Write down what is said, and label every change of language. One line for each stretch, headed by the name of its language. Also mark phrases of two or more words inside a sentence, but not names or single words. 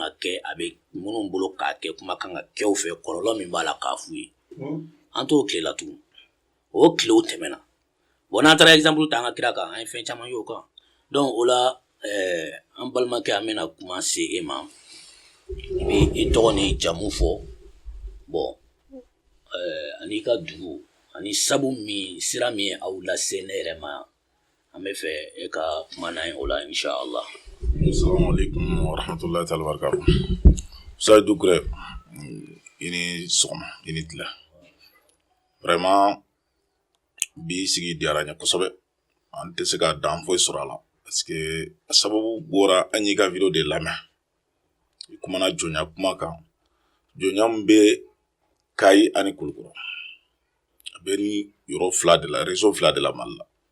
Bambara: ka kɛ a bɛ minnu bolo k'a kɛ kuma kan ka kɛ u fɛ kɔlɔlɔ min b'a la k'a f'u ye an t'o tile la tugun o tilew tɛmɛna bon n'an taara exemple ta an ka kira kan an ye fɛn caman y'o kan donc o la an balimakɛ an bɛna kuma se e ma i bɛ i tɔgɔ ni jamu fɔ bon ani ka dugu ani sabu min sira min ye aw lase ne yɛrɛ ma an bɛ fɛ e ka kuma n'an ye o la inshallah.
Arabic: السلام عليكم ورحمة الله تعالى وبركاته.
Bambara: Sa Dukure ini sɔgɔma ini tila vraiment bi sigi diyara n ye kosɛbɛ an tɛ se ka dan foyi sɔrɔ a la
French: parce que
Bambara: a sababu bɔra an y'i ka video de lamɛn i kumana jɔnya kuma kan jɔnya min bɛ Kayi ani Kulukɔrɔ a bɛ ni yɔrɔ 2
French: de la région 2 de la
Bambara: Mali la